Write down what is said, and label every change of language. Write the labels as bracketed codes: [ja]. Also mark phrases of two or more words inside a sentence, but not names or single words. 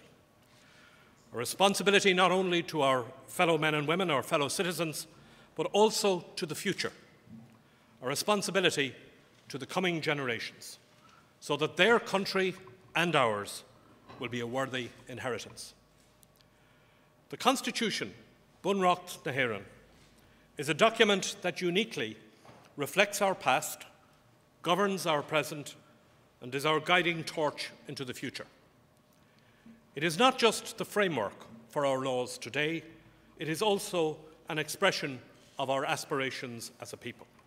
[en] A responsibility not only to our fellow men and women, our fellow citizens, but also to the future. A responsibility to the coming generations, so that their country and ours will be a worthy inheritance. The Constitution, [ga] Bunreacht na hÉireann, [en] is a document that uniquely reflects our past, governs our present, and is our guiding torch into the future. It is not just the framework for our laws today, it is also an expression of our aspirations as a people.